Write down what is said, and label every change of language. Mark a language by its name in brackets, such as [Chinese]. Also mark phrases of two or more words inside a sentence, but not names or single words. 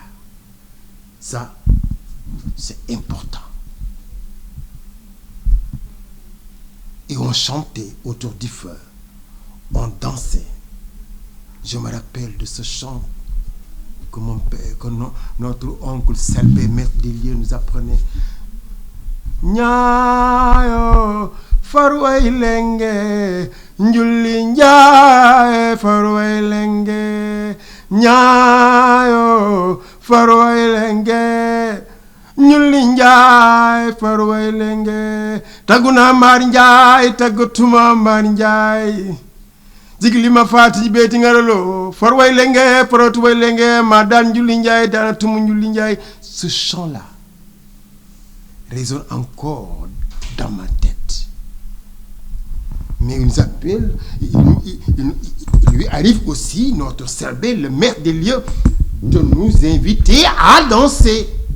[French] Ça, c'est important. Et on chantait autour du feu, on dansait. Je me rappelle de ce chant que mon père, que notre oncle Selbé, maître des lieux, nous apprenait. [Serer] Nyayo farway lenge njulli njaay farway lenge Nyayo farway lenge njulli njaay farway lenge taguna mar njaay tagatuma mar njaay jigli ma faati beeti ngaralo farway lenge parotu way lenge ma daan njulli njaay daana tumu njulli njaay. [French] Ce chant là résonne encore dans ma tête. Mais il nous appelle, il lui arrive aussi, notre Selbé, le maître des lieux, de nous inviter à danser.